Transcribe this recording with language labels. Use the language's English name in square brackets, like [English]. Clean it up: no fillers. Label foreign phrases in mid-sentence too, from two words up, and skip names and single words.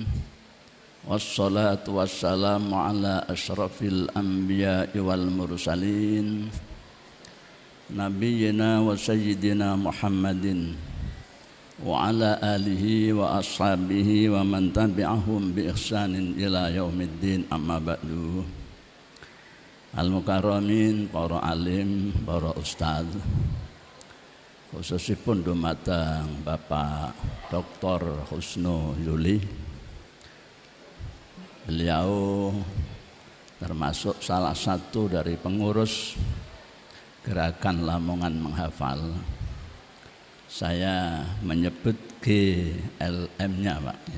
[Arabic] والصلاة والسلام على أشرف الأنبياء والمرسلين. نبينا وسيدنا محمد وعلى آله وأصحابه ومن تبعهم بإحسان إلى يوم الدين، أما بعد. [Indonesian] Al-Mukarramin, para alim, para ustaz, [Javanese] khususipun dumateng [Indonesian] Bapak Dr. Husnu Yuli. Beliau termasuk salah satu dari pengurus Gerakan Lamongan Menghafal. Saya menyebut GLM-nya, Pak, ya.